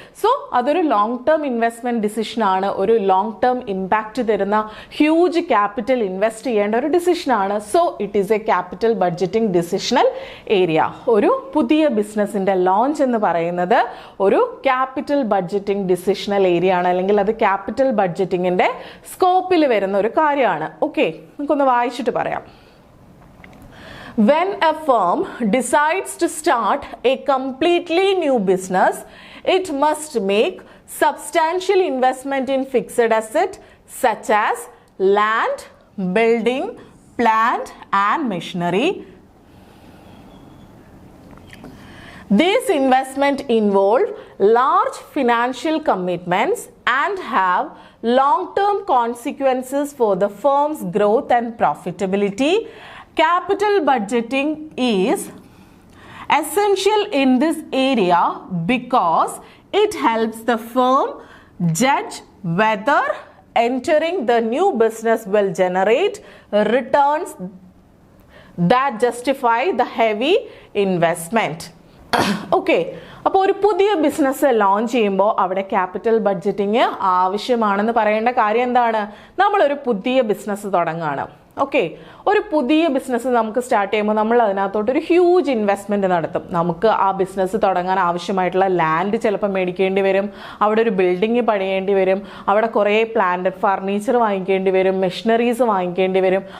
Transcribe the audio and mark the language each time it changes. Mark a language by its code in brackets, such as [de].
[ml] So അതൊരു long term investment ഡിസിഷനാണ്, ഒരു long term impact തരുന്ന ഹ്യൂജ് ക്യാപിറ്റൽ ഇൻവെസ്റ്റ് ചെയ്യേണ്ട ഒരു ഡിസിഷനാണ്. [en] So it is a capital budgeting decision area. [ml] ഒരു പുതിയ ബിസിനസിന്റെ ലോഞ്ച് എന്ന് പറയുന്നത് ഒരു ക്യാപിറ്റൽ ബഡ്ജറ്റിംഗ് ഡിസിഷണൽ ഏരിയ ആണ്, അല്ലെങ്കിൽ അത് ക്യാപിറ്റൽ ബഡ്ജറ്റിംഗിന്റെ സ്കോപ്പിൽ വരുന്ന ഒരു കാര്യമാണ്. ഓക്കെ, നമുക്കൊന്ന് വായിച്ചിട്ട് പറയാം. [en] When a firm decides to start a completely new business, it must make substantial investment in fixed asset such as land, building, plant and machinery. These investments involve large financial commitments and have long-term consequences for the firm's growth and profitability. Capital budgeting is essential in this area because it helps the firm judge whether entering the new business will generate returns that justify the heavy investment. [ml] Okay, അപ്പോൾ ഒരു പുതിയ business launch ചെയ്യുമ്പോൾ അവിടെ capital budgeting ആവശ്യമാണെന്ന് പറയേണ്ട കാര്യം എന്താണ്? നമ്മളൊരു പുതിയ ബിസിനസ് തുടങ്ങുകയാണ്. ഓക്കെ, ഒരു പുതിയ ബിസിനസ് നമുക്ക് സ്റ്റാർട്ട് ചെയ്യുമ്പോൾ നമ്മൾ അതിനകത്തോട്ടൊരു ഹ്യൂജ് ഇൻവെസ്റ്റ്മെൻറ്റ് നടത്തും. നമുക്ക് ആ ബിസിനസ് തുടങ്ങാൻ ആവശ്യമായിട്ടുള്ള ലാൻഡ് ചിലപ്പോൾ മേടിക്കേണ്ടി വരും, അവിടെ ഒരു ബിൽഡിങ് പണിയേണ്ടി വരും, അവിടെ കുറേ പ്ലാന്റ് ഫർണിച്ചർ വാങ്ങിക്കേണ്ടി വരും, മെഷീനറീസ് വാങ്ങിക്കേണ്ടി വരും.